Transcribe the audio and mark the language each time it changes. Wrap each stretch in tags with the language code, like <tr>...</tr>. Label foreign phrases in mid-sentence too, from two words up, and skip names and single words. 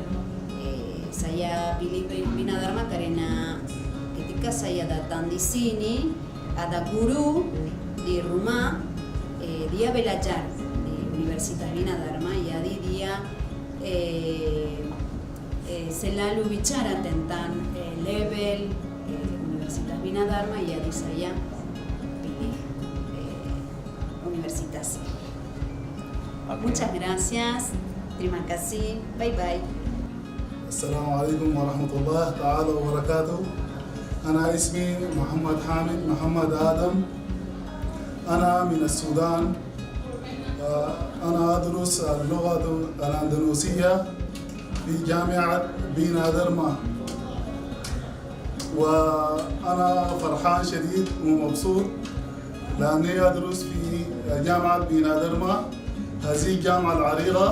<id>Saya pilih Vinadharma karena ketika saya datang di sini ada guru di rumah, dia belajar di Universitas Vinadharma, jadi dia selalu bicara tentang level Universitas Vinadharma, jadi saya pilih universitas.</id> <es>Okay. Muchas gracias,</es> <id>terima kasih,</id> <en>bye bye.</en> <ar>السلام عليكم ورحمة الله تعالى وبركاته. أنا اسمي محمد حامد محمد آدم. أنا من السودان. أنا أدرس اللغة الأندونيسية في جامعة فينادرما، وأنا فرحان شديد ومبسوط لأني أدرس في جامعة فينادرما، هذه الجامعة العريقة.</ar>